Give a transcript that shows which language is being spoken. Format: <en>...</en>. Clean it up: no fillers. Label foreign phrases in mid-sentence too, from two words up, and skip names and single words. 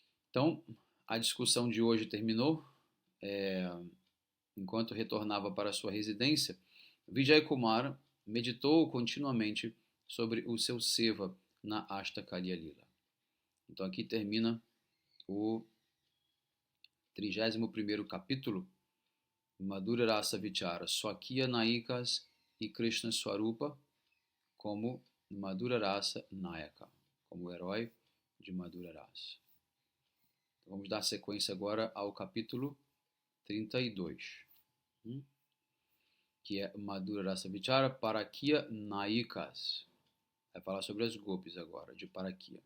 <pt>Então, a discussão de hoje terminou. Enquanto retornava para sua residência, Vijay Kumar meditou continuamente sobre o seu seva na Ashtakarya Lila. Então aqui termina o 31º capítulo, Madhura Rasa Vichara, Swakya Nayikas e Krishna Swarupa como Madhura Rasa Nayaka, como herói de Madhura Rasa. Então, vamos dar sequência agora ao capítulo 32, que é Madhura Rasa Vichara Parakya Nayikas. Vai falar sobre as gopis agora, de Parakya.</pt>